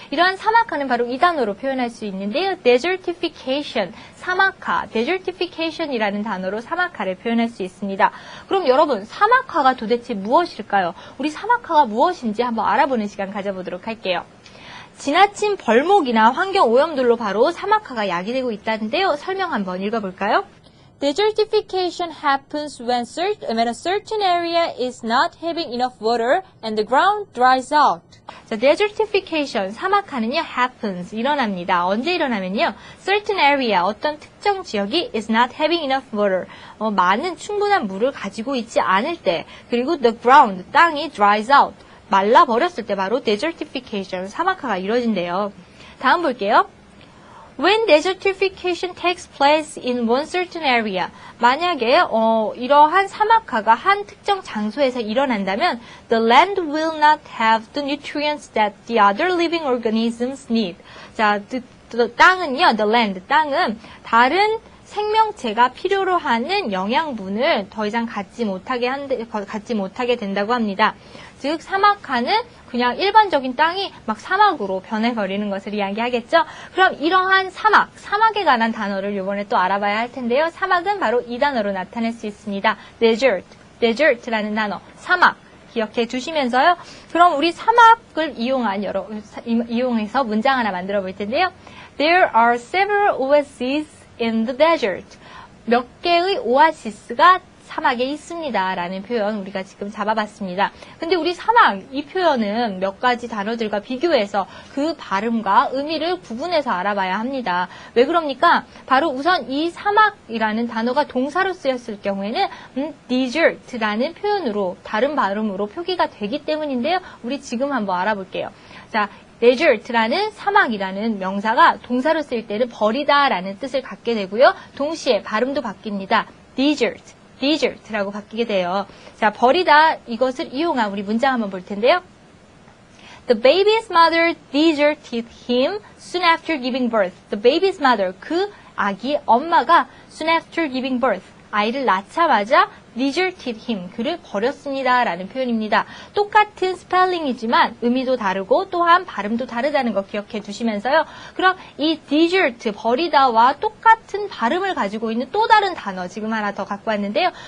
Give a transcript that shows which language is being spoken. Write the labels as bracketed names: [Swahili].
[Korean] 이러한 사막화는 바로 이 단어로 표현할 수 있는데요. desertification, 사막화, desertification이라는 단어로 사막화를 표현할 수 있습니다. 그럼 여러분, 사막화가 도대체 무엇일까요? 우리 사막화가 무엇인지 한번 알아보는 시간 가져보도록 할게요. 지나친 벌목이나 환경오염들로 바로 사막화가 야기되고 있다는데요. 설명 한번 읽어볼까요? [English] Desertification happens when a certain area is not having enough water and the ground dries out. [Korean] 자, desertification, 사막화는요, happens, 일어납니다. 언제 일어나면요, certain area, 어떤 특정 지역이 [English] is not having enough water, [Korean] 많은 충분한 물을 가지고 있지 않을 때, 그리고 the ground, 땅이 dries out, 말라버렸을 때 바로 desertification, 사막화가 이루어진대요. 다음 볼게요. [English] When desertification takes place in one certain area, [Korean] 만약에 이러한 사막화가 한 특정 장소에서 일어난다면 [English] the land will not have the nutrients that the other living organisms need. [Korean] 자, 땅은요, the land, 땅은 다른 생명체가 필요로 하는 영양분을 더 이상 갖지 못하게 된다고 합니다. 즉 사막화는 그냥 일반적인 땅이 막 사막으로 변해버리는 것을 이야기하겠죠. 그럼 이러한 사막에 관한 단어를 이번에 또 알아봐야 할 텐데요. 사막은 바로 이 단어로 나타낼 수 있습니다. desert라는 단어, 사막. 기억해 두시면서요. 그럼 우리 사막을 이용해서 문장 하나 만들어 볼 텐데요. [English] There are several oases in the desert. [Korean] 몇 개의 오아시스가 사막에 있습니다. 라는 표현 우리가 지금 잡아봤습니다. 근데 우리 사막, 이 표현은 몇 가지 단어들과 비교해서 그 발음과 의미를 구분해서 알아봐야 합니다. 왜 그럽니까? 바로 우선 이 사막이라는 단어가 동사로 쓰였을 경우에는 desert라는 표현으로 다른 발음으로 표기가 되기 때문인데요. 우리 지금 한번 알아볼게요. 자, desert라는 사막이라는 명사가 동사로 쓰일 때는 버리다라는 뜻을 갖게 되고요. 동시에 발음도 바뀝니다. desert라고 바뀌게 돼요. 자, 버리다 이것을 이용한 우리 문장 한번 볼 텐데요. [English] The baby's mother deserted him soon after giving birth. The baby's mother, [Korean] 그 아기 엄마가 [English] soon after giving birth, [Korean] 아이를 낳자마자 [English] deserted him, [Korean] 그를 버렸습니다 라는 표현입니다. 똑같은 스펠링이지만 의미도 다르고 또한 발음도 다르다는 거 기억해 두시면서요. 그럼 이 desert, 버리다와 똑같은 발음을 가지고 있는 또 다른 단어 지금 하나 더 갖고 왔는데요.